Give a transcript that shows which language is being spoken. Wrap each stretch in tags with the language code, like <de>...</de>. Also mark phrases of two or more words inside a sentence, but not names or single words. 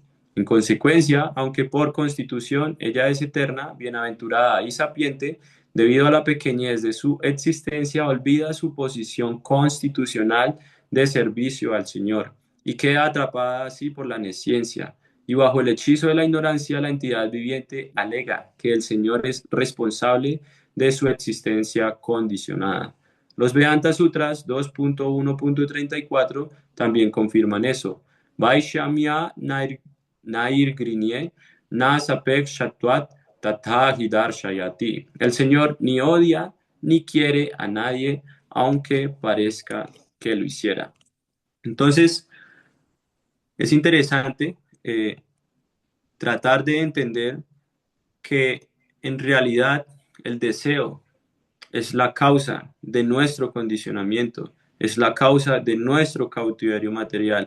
<es>En consecuencia, aunque por constitución ella es eterna, bienaventurada y sapiente, debido a la pequeñez de su existencia, olvida su posición constitucional de servicio al Señor y queda atrapada así por la nesciencia. Y bajo el hechizo de la ignorancia, la entidad viviente alega que el Señor es responsable de su existencia condicionada. Los Vedanta Sutras 2.1.34 también confirman eso.</es> <sa>वैषम्य नैर्घृण्ये न सापेक् षत्वात् तथा हिदर्शयति.</sa> <es>El Señor ni odia ni quiere a nadie, aunque parezca que lo hiciera. Entonces, es interesante tratar de entender que en realidad el deseo es la causa de nuestro condicionamiento, es la causa de nuestro cautiverio material.</es>